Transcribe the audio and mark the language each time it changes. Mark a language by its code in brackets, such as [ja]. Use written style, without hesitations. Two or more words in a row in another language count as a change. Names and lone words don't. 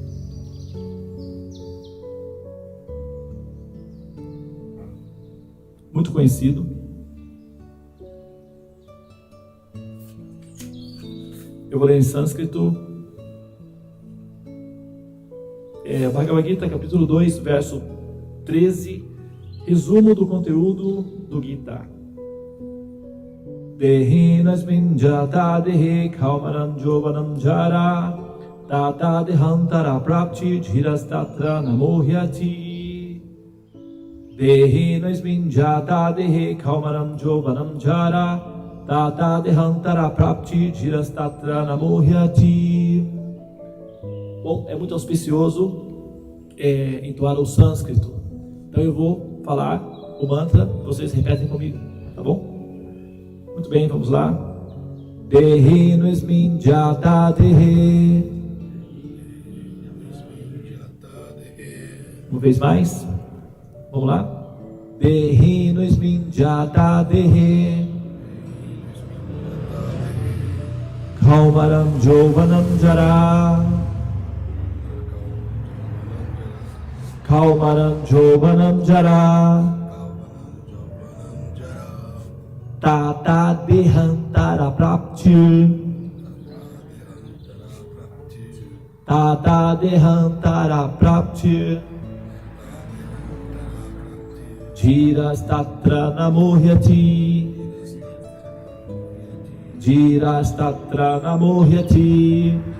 [pt] Muito conhecido. Eu vou ler em sânscrito. Bhagavad Gita, capítulo 2, verso 13, resumo do conteúdo do Gita. [sa] देहिनस्मिन् जत देहे कौमनम् जोवनम् जरा तत देहान्तर प्राप्ति धीरस्तत्र नमोह्यति. देहिनस्मिन् जत देहे कौमनम् जोवनम् जरा तत देहान्तर प्राप्ति धीरस्तत्र नमोह्यति. [pt] Bom, é muito auspicioso entoar o sânscrito. Então eu vou falar o mantra, vocês repetem comigo, tá bom? Muito bem, vamos lá. [sa] देहिनस्मिन् जत देहे. [pt] Uma vez mais. Vamos lá. [sa] देहिनस्मिन् जत देहे कौमरम् जोवनम् जरा कौमरम् जोवनम् जरा तत देहान्तर प्राप्ति तत देहान्तर प्राप्ति धीरस्तत्र नमोह्यति धीरस्तत्र नमोह्यति.